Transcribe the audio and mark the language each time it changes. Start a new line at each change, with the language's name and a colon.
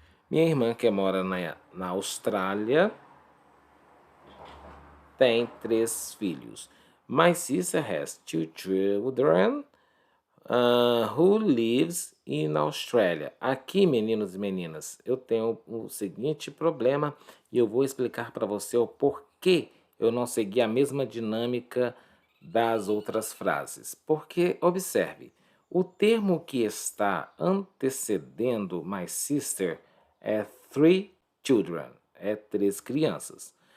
Portuguese: Minha irmã, que mora na Austrália, tem 3 filhos.
English: My sister has 2 children who lives in Australia.
Portuguese: Aqui, meninos e meninas, eu tenho o seguinte problema e eu vou explicar para você o porquê eu não segui a mesma dinâmica das outras frases. Porque, observe, o termo que está antecedendo my sister é 3 children, é 3 crianças.